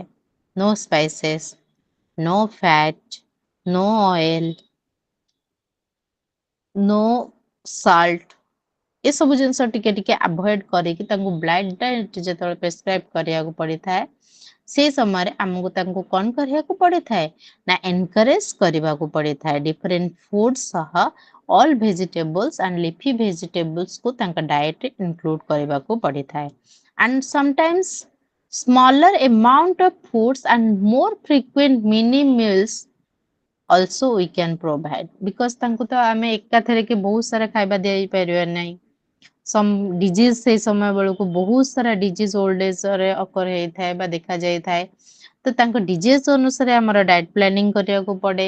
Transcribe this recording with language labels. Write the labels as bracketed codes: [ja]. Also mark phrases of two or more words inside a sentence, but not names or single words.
[en] no spices, no fat, no oil, no salt, [or] ଏସବୁ ଜିନିଷ ଟିକେ ଟିକେ ଆଭଏଡ୍ କରିକି ତାଙ୍କୁ [en] blind diet [or] ଯେତେବେଳେ ପ୍ରେସ୍କ୍ରାଇବ୍ କରିବାକୁ ପଡ଼ିଥାଏ, ସେଇ ସମୟରେ ଆମକୁ ତାଙ୍କୁ କ'ଣ କରିବାକୁ ପଡ଼ିଥାଏ ନା ଏନକରେଜ୍ କରିବାକୁ ପଡ଼ିଥାଏ [en] different food [or] ସହ [en] all vegetables and leafy vegetablesକୁ [or] ତାଙ୍କ ଡାଏଟ୍ରେ ଇନକ୍ଲୁଡ୍ କରିବାକୁ ପଡ଼ିଥାଏ. [en] and sometimes smaller amount of foods and more frequent mini meals also we can provide because [or] ତାଙ୍କୁ ତ ଆମେ ଏକାଥରେ କି ବହୁତ ସାରା ଖାଇବା ଦେଇପାରିବା ନାହିଁ। [en] some disease [or] ସେଇ ସମୟ ବେଳକୁ ବହୁତ ସାରା ଡିଜିଜ୍ [en] old ageରେ [or] ଅକର ହେଇଥାଏ ବା ଦେଖାଯାଇଥାଏ। ତ ତାଙ୍କ ଡିଜିଜ୍ ଅନୁସାରେ ଆମର [en] diet planning [or] କରିବାକୁ ପଡ଼େ।